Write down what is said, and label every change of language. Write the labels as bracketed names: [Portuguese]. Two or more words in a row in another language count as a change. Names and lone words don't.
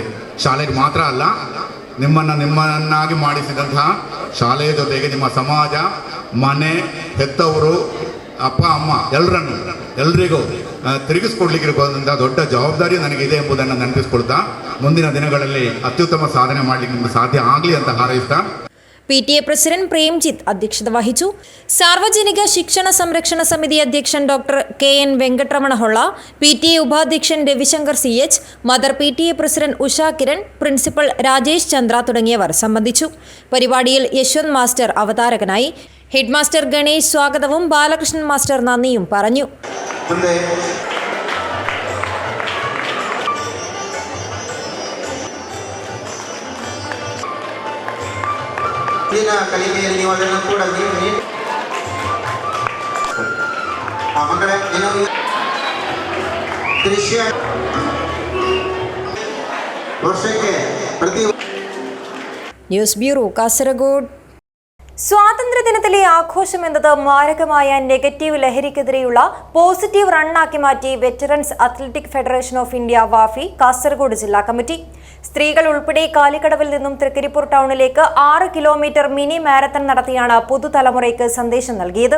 [Kannada] ಶಾಲೆಗೆ ಮಾತ್ರ ಅಲ್ಲ, ನಿಮ್ಮನ್ನಾಗಿ ಮಾಡಿಸಿದಂತಹ ಶಾಲೆಯ ಜೊತೆಗೆ ನಿಮ್ಮ ಸಮಾಜ, ಮನೆ, ಹೆತ್ತವರು, ಅಪ್ಪ ಅಮ್ಮ ಎಲ್ರಿಗೂ ತಿರುಗಿಸ್ಕೊಡ್ಲಿಕ್ಕಿರುವಂಥ ದೊಡ್ಡ ಜವಾಬ್ದಾರಿ ನನಗಿದೆ ಎಂಬುದನ್ನು ನೆನಪಿಸ್ಕೊಳ್ತಾ, ಮುಂದಿನ ದಿನಗಳಲ್ಲಿ ಅತ್ಯುತ್ತಮ ಸಾಧನೆ ಮಾಡಲಿಕ್ಕೆ ನಿಮಗೆ ಸಾಧ್ಯ ಆಗಲಿ ಅಂತ ಹಾರೈಸ್ತಾ. [Malayalam] PTA പ്രസിഡന്റ് പ്രേംജിത്ത് അധ്യക്ഷത വഹിച്ചു. സാർവജനിക ശിക്ഷണ സംരക്ഷണ സമിതി അധ്യക്ഷൻ ഡോക്ടർ KN വെങ്കട്ടരമണ ഹൊള്ള, PTA ഉപാധ്യക്ഷൻ രവിശങ്കർ CH, മദർ PTA പ്രസിഡന്റ് ഉഷ കിരൺ, പ്രിൻസിപ്പൽ രാജേഷ് ചന്ദ്ര തുടങ്ങിയവർ സംബന്ധിച്ചു. പരിപാടിയിൽ യശ്വന്ത് മാസ്റ്റർ അവതാരകനായി. ഹെഡ് മാസ്റ്റർ ഗണേഷ് സ്വാഗതവും ബാലകൃഷ്ണൻ മാസ്റ്റർ നന്ദിയും പറഞ്ഞു. [Kannada] ಕಲಿಕೆಯಲ್ಲಿ ನೀವು ಅದನ್ನು ಕೂಡ ಮಕ್ಕಳೇ ದೃಶ್ಯ ವರ್ಷಕ್ಕೆ ಪ್ರತಿ. [Malayalam] ന്യൂസ് ബ്യൂറോ, കാസർഗോഡ്. സ്വാതന്ത്ര്യദിനത്തിലെ ആഘോഷം എന്നത് മാരകമായ നെഗറ്റീവ് ലഹരിക്കെതിരെയുള്ള പോസിറ്റീവ് റണ്ണാക്കി മാറ്റി വെറ്ററൻസ് അത്ലറ്റിക് ഫെഡറേഷൻ ഓഫ് ഇന്ത്യ വാഫി കാസർഗോഡ് ജില്ലാ കമ്മിറ്റി. സ്ത്രീകൾ ഉൾപ്പെടെ കാലിക്കടവിൽ നിന്നും തൃക്കരിപ്പൂർ ടൗണിലേക്ക് 6 കിലോമീറ്റർ [English] mini marathon [Malayalam] നടത്തിയാണ് പുതുതലമുറയ്ക്ക് സന്ദേശം നൽകിയത്.